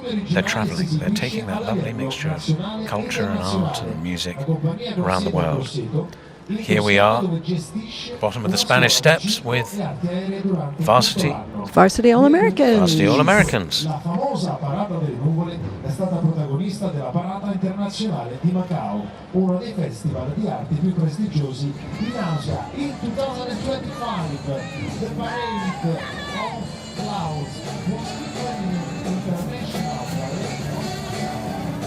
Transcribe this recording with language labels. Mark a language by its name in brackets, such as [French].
[English] They're traveling, they're taking that lovely mixture of culture and art and music around the world. Here we are, bottom of the Spanish Steps with Varsity All-Americans. Varsity All-Americans. [Italian] La famosa parata delle nuvole è stata protagonista della parata internazionale di Macao, uno dei festival di arte più prestigiosi in Asia. [English] In 2025, the parade of clouds was featuring international parade.